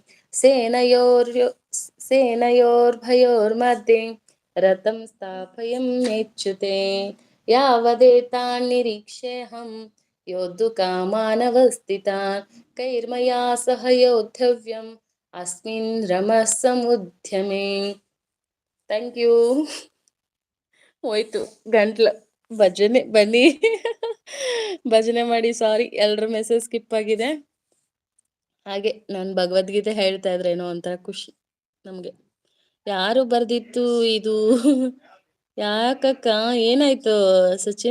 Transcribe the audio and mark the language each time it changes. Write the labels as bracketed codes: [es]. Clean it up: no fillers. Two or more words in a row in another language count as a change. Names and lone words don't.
[sa] सेनयोर्भयोर्मध्ये रथं स्थापयं नेच्युते यावदेतान्निरीक्ष्येऽहं योद्धुकामानवस्थितान् कैर्मया सह योद्धव्यम् अस्मिन् रणसमुद्यमे [en] thank you. [kn] ಹೋಯ್ತು ಗಂಟ್ಲು. ಭಜನೆ ಬನ್ನಿ ಭಜನೆ ಮಾಡಿ. ಸಾರಿ, ಎಲ್ಲರ [en] message skip [kn] ಆಗಿದೆ. ಹಾಗೆ ನಾನು ಭಗವದ್ಗೀತೆ ಹೇಳ್ತಾ ಇದ್ರೇನೋ ಒಂಥರ ಖುಷಿ ನಮಗೆ. ಯಾರು ಬರ್ದಿತ್ತು ಇದು? ಯಾಕಕ್ಕ ಏನಾಯ್ತು ಸಚಿನ್?